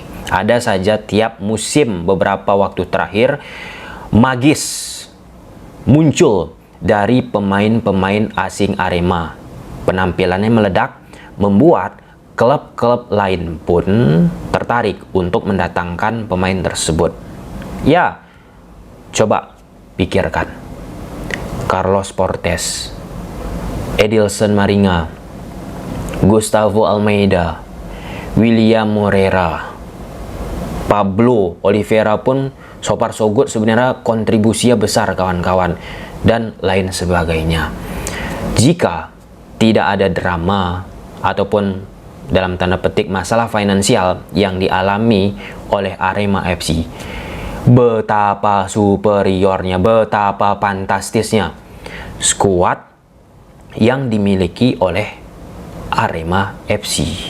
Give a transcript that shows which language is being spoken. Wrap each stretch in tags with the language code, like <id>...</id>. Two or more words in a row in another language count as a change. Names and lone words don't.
<id>Ada saja tiap musim beberapa waktu terakhir magis muncul dari pemain-pemain asing Arema. Penampilannya meledak, membuat klub-klub lain pun tertarik untuk mendatangkan pemain tersebut. Ya, coba pikirkan. Carlos Portes, Edilson Maringa, Gustavo Almeida, William Moreira, Pablo Oliveira pun</id> <en>so far so good,</en> <id>sebenarnya kontribusinya besar kawan-kawan, dan lain sebagainya. Jika tidak ada drama ataupun dalam tanda petik masalah finansial yang dialami oleh Arema FC, betapa superiornya, betapa fantastisnya skuad yang dimiliki oleh Arema FC.</id>